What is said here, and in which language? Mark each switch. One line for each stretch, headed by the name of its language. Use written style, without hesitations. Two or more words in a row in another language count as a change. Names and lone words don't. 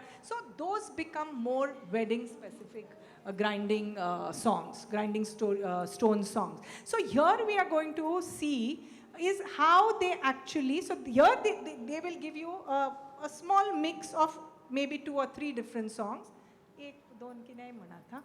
English: So those become more wedding specific grinding songs, stone songs. So here we are going to see is how they actually, so here they will give you a small mix of maybe 2 or 3 different songs.
Hindi: एक दोन की नहीं मना था.